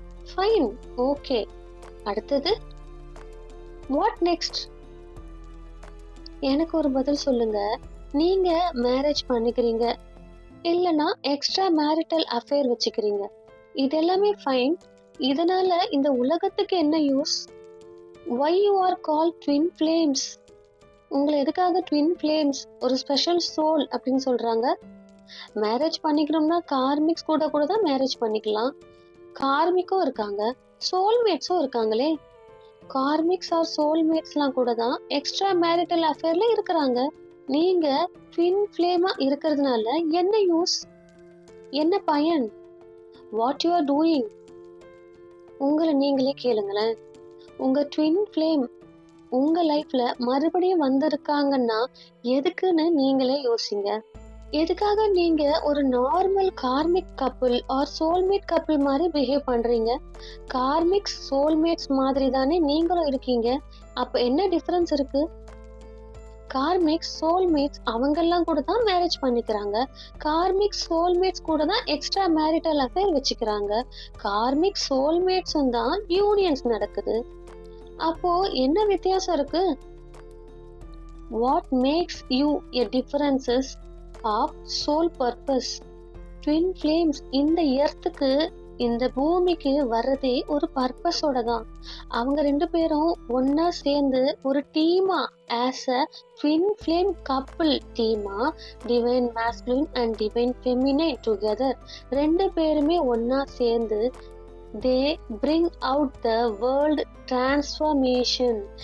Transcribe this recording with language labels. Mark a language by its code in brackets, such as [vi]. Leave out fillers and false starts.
[ta] Fine, okay. அடுத்தது [en] What next? [ta] எனக்கு ஒரு பதில் சொல்லுங்க. நீங்க மேரேஜ் பண்ணிக்கிறீங்க, இல்லைன்னா எக்ஸ்ட்ரா மேரிட்டல் அஃபேர் வச்சுக்கிறீங்க, இதெல்லாமே ஃபைன். இதனால இந்த உலகத்துக்கு என்ன use? [en] why you are called twin flames? [ta] உங்களை எதுக்காக ட்வின் ஃப்ளேம்ஸ், ஒரு ஸ்பெஷல் சோல் அப்படின்னு சொல்றாங்க? மேரேஜ் பண்ணிக்கணும்னா கார்மிக்ஸ் கூட கூட தான் மேரேஜ் பண்ணிக்கலாம். கார்மிக்கும் இருக்காங்க, சோல்மேட்ஸும் இருக்காங்களே. கார்மிக்ஸ் ஆர் சோல்மேட்ஸ்லாம் கூட தான் எக்ஸ்ட்ரா மேரிட்டல் அஃபேர்ல இருக்கிறாங்க. நீங்க ட்வின் ஃப்ளேமா இருக்கிறதுனால என்ன யூஸ், என்ன பயன்? [en] What you are doing? [ta] உங்களை நீங்களே கேளுங்களேன். உங்க ட்வின் ஃப்ளேம் உங்க லைஃப்ல மறுபடியும் வந்திருக்காங்கன்னா எதுக்குன்னு நீங்களே யோசிங்க. எதுக்காக நீங்க ஒரு normal karmic couple R soulmate couple மாதிரி பிஹேவ் பண்றீங்க? கார்மிக் சோல்மேட்ஸ் மாதிரி தானே நீங்களும் இருக்கீங்க. அப்ப என்ன டிஃபரன்ஸ் இருக்கு? கார்மிக் சோல்மேட்ஸ் அவங்கெல்லாம் கூட தான் மேரேஜ் பண்ணிக்கிறாங்க. கார்மிக் சோல்மேட்ஸ் கூட தான் எக்ஸ்ட்ரா மேரிட்டல் அஃபேர் வச்சுக்கிறாங்க. கார்மிக் சோல்மேட்ஸும் தான் யூனியன்ஸ் நடக்குது. அப்போ என்ன வித்தியாசம் இருக்கு? [en] What makes you a differences of soul purpose? [ta] Twin flames இந்த எர்த்துக்கு, இந்த பூமிக்கு வர்றதே ஒரு பர்பஸோட தான். அவங்க 2 பேரும் ஒன்னா சேர்ந்து ஒரு டீமா, as a twin flame couple டீமா, [en] divine masculine and divine feminine together [ta] 2 பேருமே ஒன்னா சேர்ந்து [en] they bring out the world transformation.